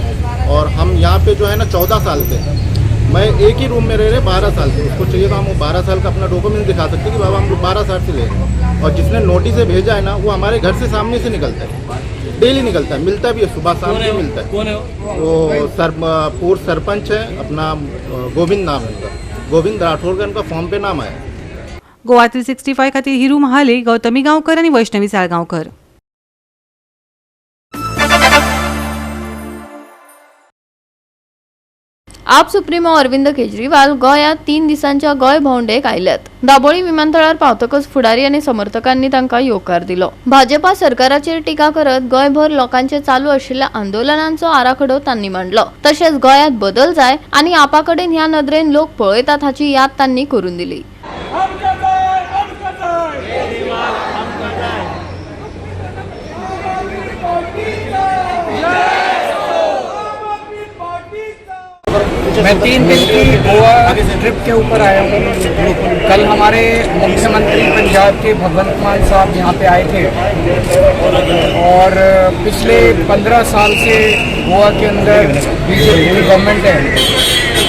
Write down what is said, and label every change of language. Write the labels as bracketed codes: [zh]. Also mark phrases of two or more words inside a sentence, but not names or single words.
[hi] और हम यहाँ पे जो है ना 14 साल से, मैं एक ही रूम में रह रहे 12 साल से, उसको चाहिए तो हम वो 12 साल का अपना डॉक्यूमेंट दिखा सकते कि बाबा हम लोग 12 साल से ले रहे हैं. और जिसने नोटिस भेजा है ना वो हमारे घर से सामने से निकलता है, डेली निकलता है, मिलता भी है, सुबह शाम भी मिलता है. कौन है वो पूर्व सरपंच है, अपना गोविंद नाम है उनका, गोविंद राठौर का उनका फॉर्म पे नाम आया. [kok] गोवा 365 खातीर हिरू महाले, गौतमी गांवकर आणि वैष्णवी साळगांवकर. आप सुप्रीमो अरविंद केजरीवाल गोंयांत 3 दिसांच्या गोंय भोंवडेक आयल्यात. दाबोळी विमानतळार पावतकच फुडारी आनी समर्थकांनी तांकां येवकार दिलो. भाजपा सरकाराचेर टिका करत गोंयभर लोकांचे चालू आशिल्ल्या आंदोलनांचो आराखडो तांणी मांडलो. तशेंच गोंयांत बदल जाय आनी आपा कडेन ह्या नदरेन लोक पळयतात हाची याद तांणी करून दिली. [hi] मैं 3 दिन की गोवा ट्रिप के ऊपर आया हूँ. कल हमारे मुख्यमंत्री पंजाब के भगवंत मान साहब यहाँ पे आए थे और पिछले 15 साल से गोवा के अंदर बीजेपी गवर्नमेंट है.